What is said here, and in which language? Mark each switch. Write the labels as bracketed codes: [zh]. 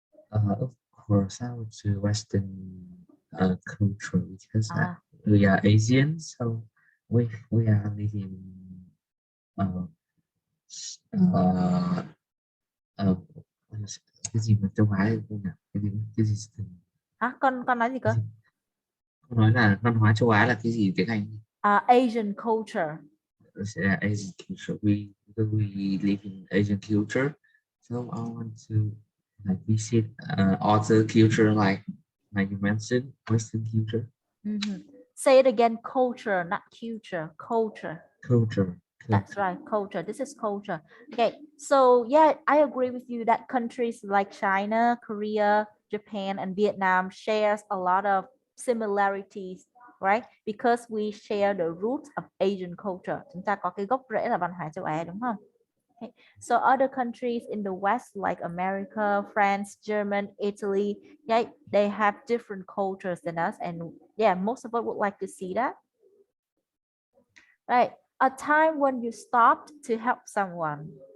[en] Of course, I would to Western culture because Ah, we are Asian, so we are living [vi] uh, uh, uh, cái gì mà châu Á thì không nhỉ? Cái gì hả? Con nói gì cái cơ? gì không nói là văn hóa châu Á là cái gì tiếng Anh? [en] Asian culture. Asian culture. We live in Asian culture, so I want to like visit other culture like you mentioned Western culture. Mhm. Say it again, culture, not culture, culture. Culture. That's right, culture. This is culture. Okay, so yeah, I agree with you that countries like China, Korea, Japan, and Vietnam shares a lot of similarities, right? Because we share the roots of Asian culture. [vi] Chúng ta có cái gốc rễ là văn hóa châu Á đúng không? [en] Okay. So other countries in the West like America, France, German, Italy, yeah, they have different cultures than us, and yeah, most of us would like to see that. Right. A time when you stopped to help someone.